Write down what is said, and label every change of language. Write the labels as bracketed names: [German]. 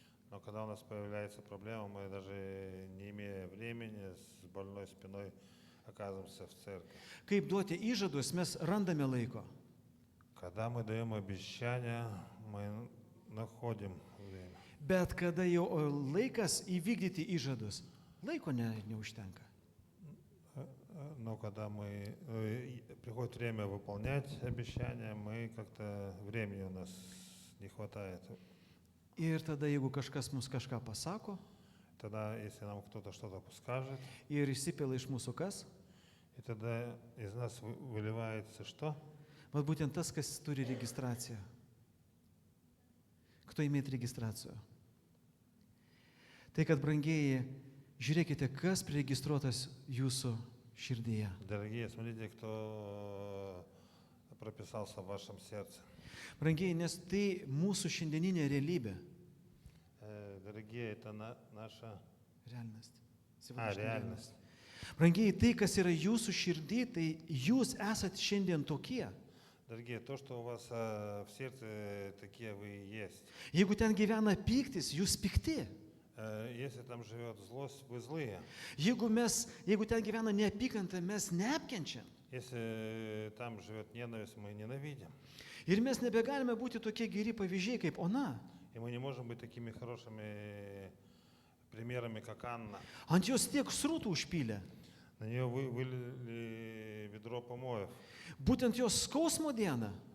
[Russian] но когда у нас появляется проблема, мы даже не имея времени, с больной спиной оказываемся в церкви. [Lithuanian] Kaip duoti įžadus, mes randame laiko. [Russian] Когда мы даем обещания, мы находим время. [Lithuanian] Bet kada jau laikas įvykdyti įžadus, laiko neužtenka. [Russian] Но когда приходит время выполнять обещания, мы как-то времени у нас не хватает. [Lithuanian] Ir tada, jeigu kažkas mums kažką pasako [Russian] Тогда, если нам кто-то что-то скажет, [Lithuanian] ir išsipila iš mūsų kas, [Russian] и тогда из нас выливается что? [Lithuanian] vat būtent tas, kas turi registraciją. [Russian] Кто имеет регистрацию? [Lithuanian] Tai, kad brangieji, žiūrėkite, kas priregistruotas jūsų širdyje. [Russian] Дорогие, смотрите, кто прописался в вашем сердце. [Lithuanian] Brangieji, nes tai mūsų šiandieninė realybė. [Russian] Дорогие, это наша Realnost. реальность. [Lithuanian] Brangieji, tai, kas yra jūsų širdį, tai jūs esate šiandien tokie. [Russian] Дорогие, то, что у вас в сердце, такие вы и есть. [Lithuanian] Jeigu ten gyvena pyktis, jūs pikti. [Russian] Если там живет злость, вы злые. [Lithuanian] Jeigu ten gyvena neapykanta, mes neapkenčiam. [Russian] Если там живет ненависть, мы ненавидим. [Lithuanian] Ir mes nebegalime būti tokie geri pavyzdžiai kaip Ona. [Russian] И мы не можем быть такими хорошими примерами, как Анна. [Lithuanian] Ant jos tiek srūtų užpylė. [Russian] На нее вылили ведро помоев. [Lithuanian] Būtent jos skausmo dieną.